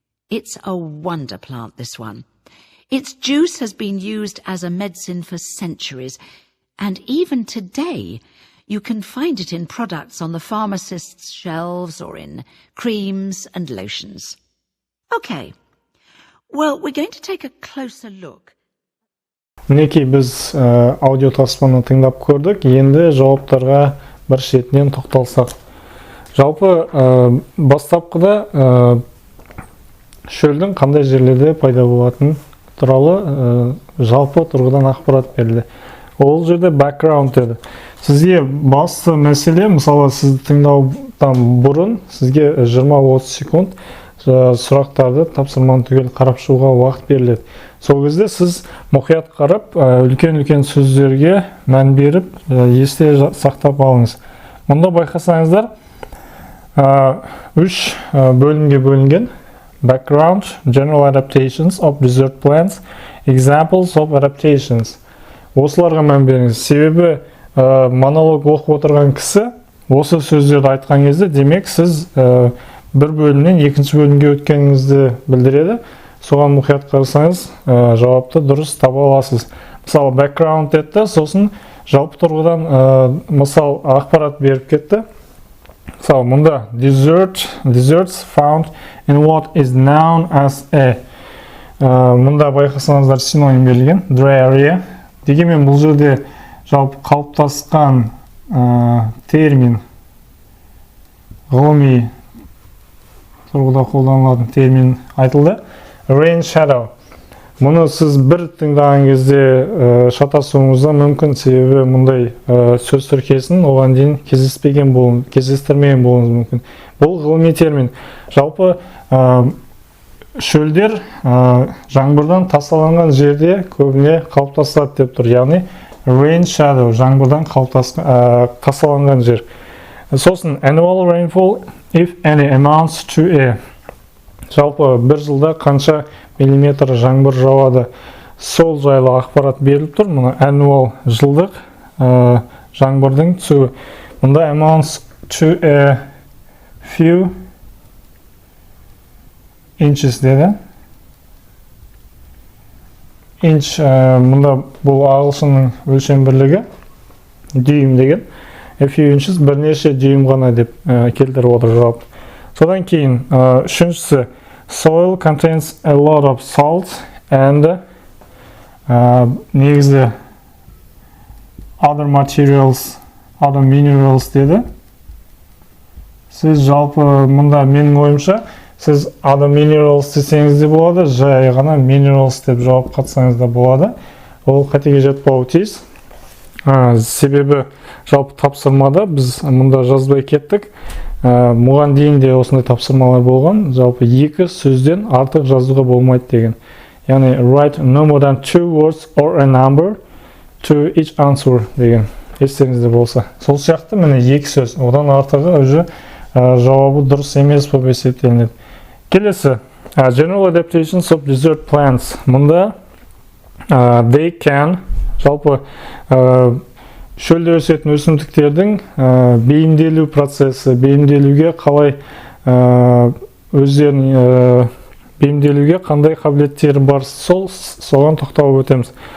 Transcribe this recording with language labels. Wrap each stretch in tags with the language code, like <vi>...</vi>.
<en>It's a wonder plant, this one. Its juice has been used as a medicine for centuries, and even today you can find it in products on the pharmacist's shelves or in creams and lotions. Okay, well, we're going to take a closer look.</en> <kk>Мінекей біз аудио таспаны тыңдап көрдік, енді жауаптарға бір шетінен тоқталсақ. Жалпы бастапқыда шөлдің қандай жерлерде пайда болатыны туралы жалпы тұрғыдан ақпарат берілді. Ол жерде background деді. Сізге басты мәселе, мысалы сізді тыңдаудан бұрын сізге 20-30 секунд сұрақтарды тапсырманы түгел қарап шығуға уақыт беріледі. Сол кезде сіз мұқият қарап, үлкен-үлкен сөздерге мән беріп, есте сақтап алыңыз. Мұнда байқасаңыздар, 3 бөлімге бөлінген:</kk> <en>background, general adaptations of desert plants, examples of adaptations.</en> <kk>Осыларға мән беріңіз. Себебі монолог оқып отырған кісі осы сөздерді айтқан кезде, демек сіз бір бөлімнен екінші бөлімге өткеніңізді білдіреді. Соған мұқият қарасаңыз, жауапты дұрыс таба аласыз. Мысалы, background деді, сосын жалпы тұрғыдан мысал ақпарат беріп кетті. Мысалы, мұнда</kk> <en>deserts found in what is known as a.</en> <kk>Мұнда байқасаңыздар синоним берілген,</kk> <en>dry area.</en> <kk>Дегенмен бұл жерде жалпы қалыптасқан термин, ғылыми тұрғыда қолданылатын термин айтылды.</kk> <en>Rain shadow.</en> <kk>Мұны сіз бір тыңдаған кезде шатасуыңызда мүмкін, себебі мұндай сөз тіркесін оған дейін кездестірмеген болуыңыз мүмкін. Бұл ғылыми термин. Жалпы шөлдер жаңбырдан тасаланған жерде көбіне қалыптасады деп тұр. Яғни</kk> <en>rain shadow,</en> <kk>жаңбырдан тасаланған жер. Сосын</kk> <en>annual rainfall if any amounts to a.</en> <kk>Жалпы бір жылда қанша миллиметр жаңбыр жауады. Сол жайлы ақпарат беріліп тұр. Мұны annual жылдық жаңбырдың түсуі. Мұнда</kk> <en>amounts to a few inches</en> <kk>деді. Inch мұнда бұл ағылшынның өлшем бірлігі дюйм деген.</kk> <en>A few inches</en> <kk>бірнеше дюйм ғана деп келтіріп отыр жауап. Содан кейін үшіншісі</kk> <en>soil contains a lot of salt and</en> <kk>негізі</kk> <en>other materials, other minerals</en> <kk>деді. Сіз жалпы мұнда менің ойымша сіз</kk> <en>other minerals</en> <kk>десеңіз де болады, жай ғана minerals деп жауап қатсаңыз да болады. Ол қатеге жетпауы тиіс. Себебі жалпы тапсырмада біз мұнда жазбай кеттік. Мұған дейін де осындай тапсырмалар болған. Жалпы екі сөзден артық жазуға болмайды деген. Яғни</kk> <en>write no more than 2 words or a number to each answer</en> <kk>деген. Естеріңізде болса. Сол сияқты міне екі сөз. Одан артығы уже жауабы дұрыс емес болып есептелінеді. Келесі,</kk> <en>general adaptations of desert plants.</en> <kk>Мұнда</kk> <en>they can,</en> <kk>жалпы шөлде өсетін өсімдіктердің бейімделу процесі, бейімделуге қалай өздерін бейімделуге қандай қабілеттері бар, соған тоқталып өтеміз.</kk>